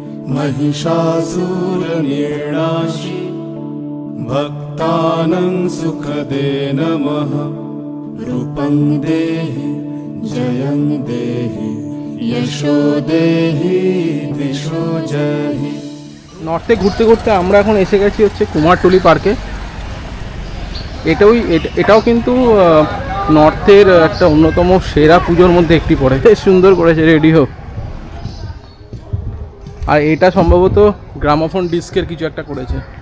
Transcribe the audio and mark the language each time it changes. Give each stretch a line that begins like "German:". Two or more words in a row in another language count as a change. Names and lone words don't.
Sanskrit: महिषासुरनिर्णाशि भक्तानां सुखदे नमः। रूपं देहि जयं देहि यशो देहि दिशो जहि।
Bangla: নর্থে ঘুরতে ঘুরতে আমরা এখন এসে গেছি হচ্ছে কুমারটুলি পার্কে। এটাও কিন্তু নর্থের একটা অন্যতম সেরা পুজোর মধ্যে একটি পড়ে। বেশ সুন্দর করেছে রেডিও, আর এটা সম্ভবত
English: gramophone disc
Bangla: কিছু একটা করেছে।